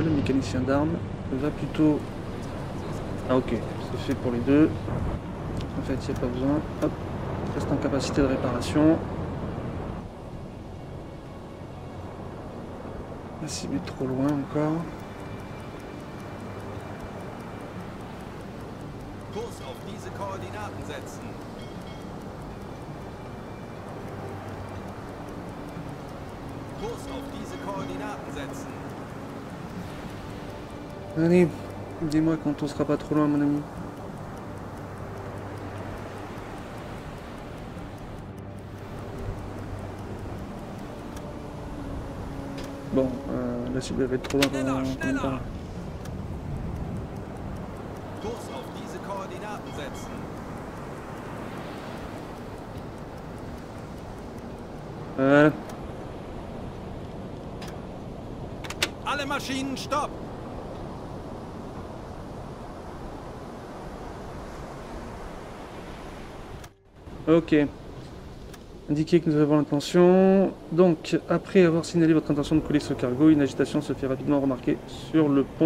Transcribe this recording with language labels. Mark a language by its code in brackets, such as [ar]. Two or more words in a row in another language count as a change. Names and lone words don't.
[fr] Le mécanicien d'armes va plutôt... Ah ok, c'est fait pour les deux. En fait, il n'y a pas besoin. Hop, reste en capacité de réparation. La cible est trop loin encore. [de] Kurs auf diese Koordinaten setzen. Kurs auf diese Koordinaten setzen. [fr] Allez, dis-moi quand on sera pas trop loin, mon ami. Bon, la cible va être trop loin pendant longtemps. [de] Kurs auf diese Koordinaten setzen. [fr] Voilà. [de] Alle Maschinen, stopp! [fr] Ok. Indiquez que nous avons l'intention. Donc, après avoir signalé votre intention de couler ce cargo, une agitation se fait rapidement remarquer sur le pont.